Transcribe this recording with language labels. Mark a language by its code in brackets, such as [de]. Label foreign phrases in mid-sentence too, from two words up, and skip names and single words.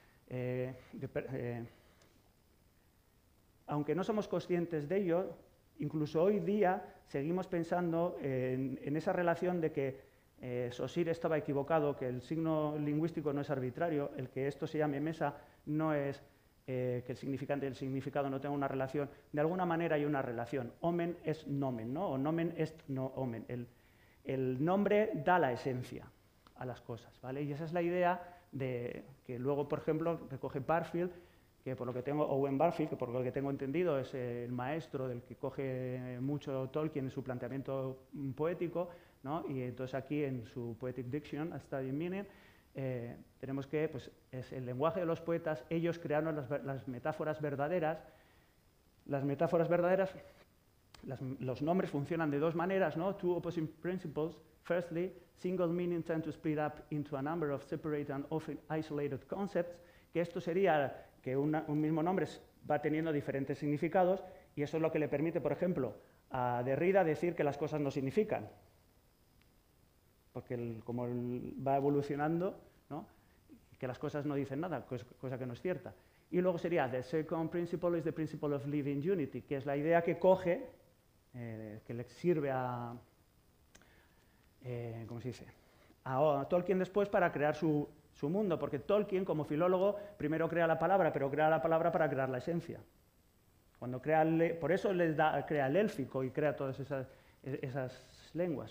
[es] Aunque no somos conscientes de ello, incluso hoy día seguimos pensando en esa relación de que Saussure estaba equivocado, que el signo lingüístico no es arbitrario, el que esto se llame mesa no es que el significante y el significado no tengan una relación. De alguna manera hay una relación. [la] Omen es nomen, ¿no? O nomen est no omen. [es] El nombre da la esencia a las cosas, ¿vale? Y esa es la idea de que luego, por ejemplo, recoge Barfield, que por lo que tengo, Owen Barfield, que por lo que tengo entendido es el maestro del que coge mucho Tolkien en su planteamiento poético, ¿no? Y entonces aquí en su Poetic Diction, A Study in Meaning, tenemos que, pues, es el lenguaje de los poetas, ellos crearon las metáforas verdaderas. Las metáforas verdaderas, los nombres funcionan de dos maneras, ¿no? [en] Two opposing principles. Firstly, single meaning tend to split up into a number of separate and often isolated concepts, [es] que esto sería que un mismo nombre va teniendo diferentes significados, y eso es lo que le permite, por ejemplo, a Derrida decir que las cosas no significan, porque como va evolucionando, ¿no? Que las cosas no dicen nada, cosa que no es cierta. Y luego sería, [en] the second principle is the principle of living unity, [es] que es la idea que coge, que le sirve a, ¿cómo se dice?, a Tolkien después para crear su mundo, porque Tolkien, como filólogo, primero crea la palabra, pero crea la palabra para crear la esencia. Por eso crea el élfico y crea todas esas lenguas.